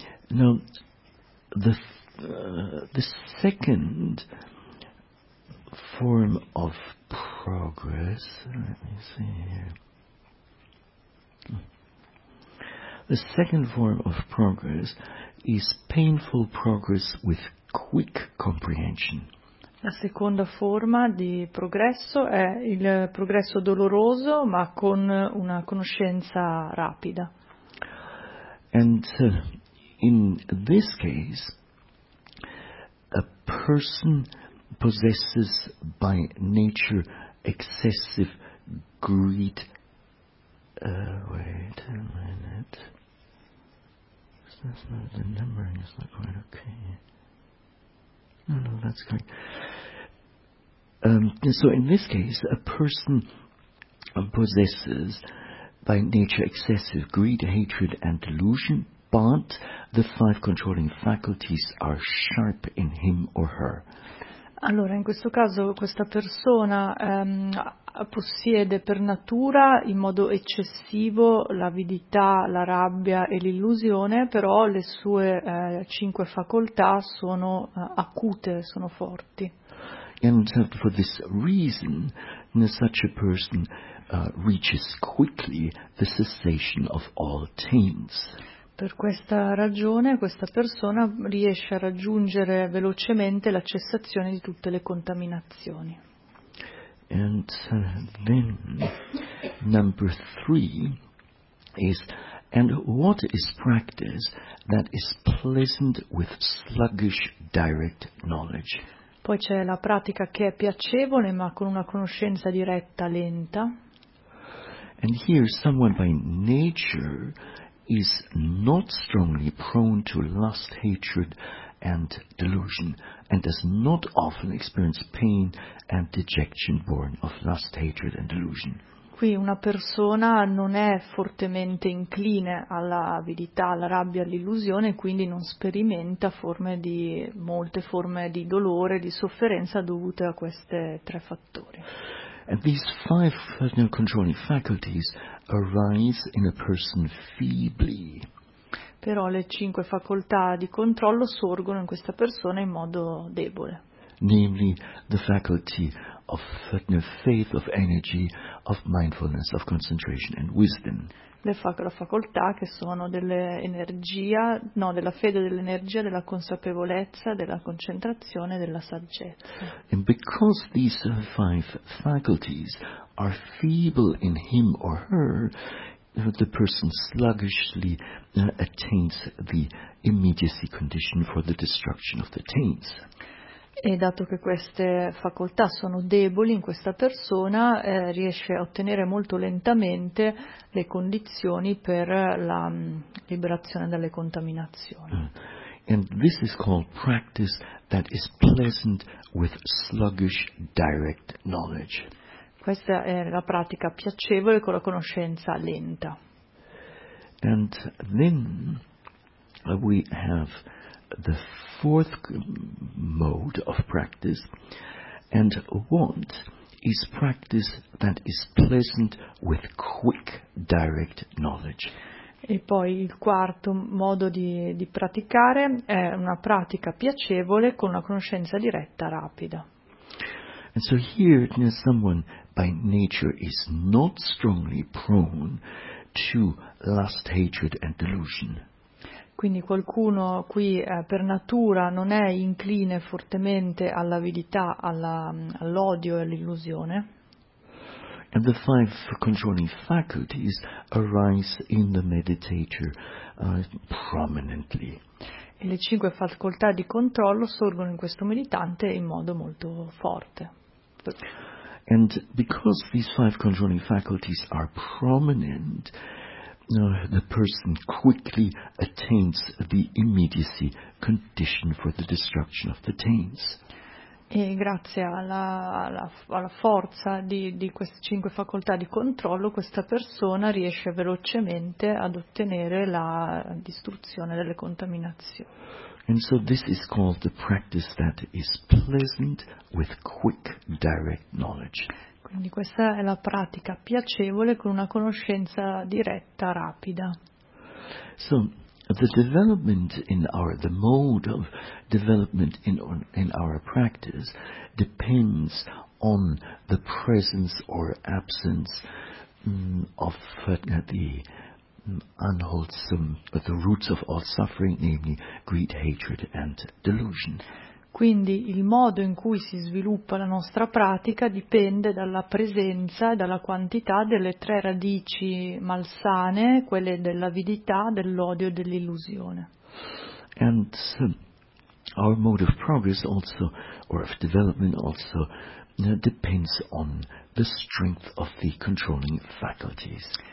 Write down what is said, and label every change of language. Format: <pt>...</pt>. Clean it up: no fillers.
<en>Now, the second form of progress. Let me see here. The second form of progress is painful progress with quick comprehension.</en> <it>La seconda forma di progresso è il progresso doloroso, ma con una conoscenza rapida.</it> <en>And in this case, a person possesses by nature excessive greed. Wait a minute. Is this not, the numbering is not quite okay. No, that's correct. So in this case, a person possesses by nature excessive greed, hatred, and delusion, but the five controlling faculties are sharp in him or her.</en> <it>Allora, in questo caso, questa persona possiede per natura in modo eccessivo l'avidità, la rabbia e l'illusione, però le sue cinque facoltà sono acute, sono forti.</it> <en>And for this reason, such a person reaches quickly the cessation of all taints.</en> <it>Per questa ragione, questa persona riesce a raggiungere velocemente la cessazione di tutte le contaminazioni.</it> <en>And then number three is, and what is practice that is pleasant with sluggish direct knowledge?</en> <it>Poi c'è la pratica che è piacevole ma con una conoscenza diretta lenta.</it> <en>And here someone by nature is not strongly prone to lust, hatred and delusion, and does not often experience pain and dejection born of lust, hatred and delusion.</en> <it>Qui una persona non è fortemente incline all'avidità, alla rabbia, all'illusione, quindi non sperimenta molte forme di dolore, di sofferenza dovute a queste tre fattori.</it> <en>And these five controlling faculties arise in a person feebly.</en> <it>Però le cinque facoltà di controllo sorgono in questa persona in modo debole.</it> <en>Namely, the faculty of faith, of energy, of mindfulness, of concentration and wisdom.</en> <it>La facoltà che sono della fede, dell'energia, della consapevolezza, della concentrazione, della saggezza.</it> <en>And because these five faculties are feeble in him or her, the person sluggishly attains the immediacy condition for the destruction of the taints.</en> <it>E dato che queste facoltà sono deboli in questa persona, riesce a ottenere molto lentamente le condizioni per la liberazione dalle contaminazioni.</it> <en>And this is called practice that is pleasant with sluggish direct knowledge.</en> <it>Questa è la pratica piacevole con la conoscenza lenta.</it> <en>And then we have the fourth mode of practice, and what is practice that is pleasant with quick direct knowledge.</en> <it>E poi il quarto modo di praticare è una pratica piacevole con una conoscenza diretta rapida.</it> <en>And so here, you know, someone by nature is not strongly prone to lust, hatred and delusion.</en> <it>Quindi qualcuno qui per natura non è incline fortemente all'avidità, all'odio e all'illusione.</it> <en>And the five controlling faculties arise in the meditator prominently.</en> <it>E le cinque facoltà di controllo sorgono in questo meditante in modo molto forte.</it> <en>And because these five controlling faculties are prominent, the person quickly attains the immediacy condition for the destruction of the taints.</en> <it>E grazie alla forza di queste cinque facoltà di controllo, questa persona riesce velocemente ad ottenere la distruzione delle contaminazioni.</it> <en>And so this is called the practice that is pleasant with quick direct knowledge.</en> <it>Quindi questa è la pratica piacevole con una conoscenza diretta, rapida.</it> <en>So, the development in our, the mode of development in our practice depends on the presence or absence of the unwholesome, the roots of all suffering, namely greed, hatred and delusion.</en> <it>Quindi il modo in cui si sviluppa la nostra pratica dipende dalla presenza e dalla quantità delle tre radici malsane, quelle dell'avidità, dell'odio e dell'illusione.</it> <en>And our mode of progress also, or of development also, depends on the strength of the controlling faculties.</en>